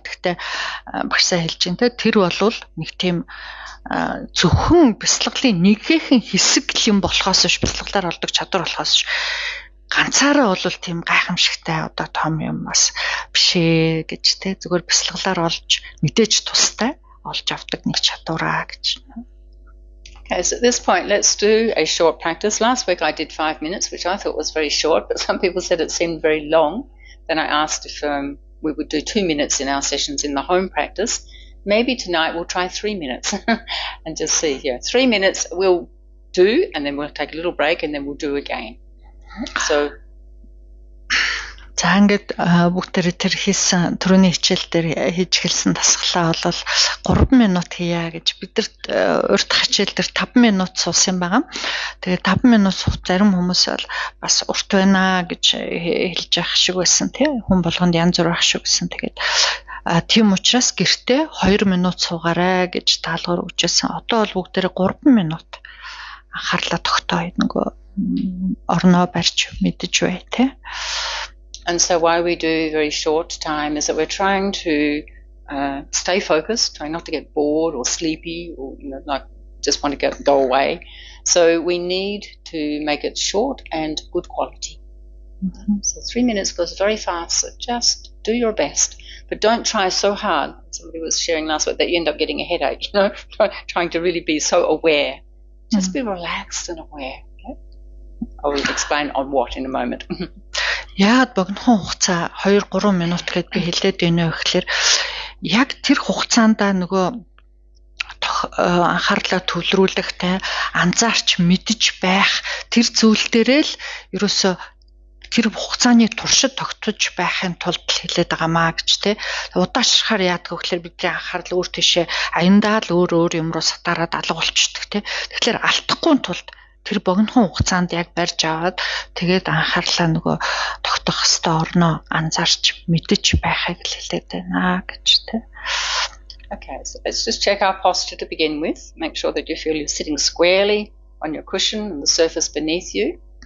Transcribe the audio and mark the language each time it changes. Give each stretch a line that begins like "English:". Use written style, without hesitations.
Mongolian: Гэхдээ багшаа хэлж байна те тэр болвол нэг тийм зөвхөн бясалгалын нэгэн хэсэг юм болохоос биш бясалгалаар олдог чадвар болохоос ганцаараа бол тийм гайхамшигтай одоо том юм бас биш ээ гэж те зүгээр бясалгалаар олж мэдээж тустай олж авдаг нэг чадвараа гэж.
English: Okay, so at this point, let's do a short practice. Last week I did 5 minutes, which I thought was very short, but some people said it seemed very long. Then I asked if we would do 2 minutes in our sessions in the home practice. maybe tonight we'll try 3 minutes and just see. 3 minutes we'll do, and then we'll take a little break, and then we'll do again. So.
Mongolian: За ингээд бүгдээрээ тэр хийсэн түрүүний хичээл дээр хийж эхэлсэн дасгалаа бол 3 минут хийя гэж бидэрт урьд хичээл дээр 5 минут суусан байгаа. Тэгээд 5 минут суух зарим хүмүүс бол бас урт байна гэж хэлж явах шиг байсан тий. Хүн болгонд янз бүр ах шиг байсан. Тэгээд тийм учраас гэртээ 2 минут суугаарай гэж даалгавар өгчээсэн. Одоо бол бүгдээрээ 3 минут анхаарлаа тогтоо нөгөө орноо барьж мэдэж бай тий.
English: And so why we do very short time is that we're trying to stay focused, trying not to get bored or sleepy or like just want to go away. So we need to make it short and good quality. Mm-hmm. So 3 minutes goes very fast. So just do your best, but don't try so hard. Somebody was sharing last week that you end up getting a headache. Trying to really be so aware. Just be relaxed and aware. Okay? I will explain on what in a moment.
Mongolian: Яагаад богинохон хугацаа 2-3 минут гэдээ би хэлээд байна вэ гэхээр яг тэр хугацаанд нөгөө анхаарлаа төвлөрүүлэх те анзаарч мэдж байх тэр зүйл дээрээ л ерөөсө тэр хугацааны туршид тогтож байхын тулд хэлээд байгаамаа гэж те удаашрахаар яадаг вэ гэхээр бидний анхаарал өөр тийшээ аяндаа л өөр юм руу сатаараад алга болчихдог те тэгэхээр алдахгүй тулд тэр богинохон хугацаанд яг барьж аваад тэгээд анхаарлаа нөгөө тогтох хэвээр орноо анзаарч мэдэж байхыг л хэлээд байна гэж тэ.
English: Okay, so let's just check our posture to begin with. Make sure that you feel you're sitting squarely on your cushion and the surface beneath you.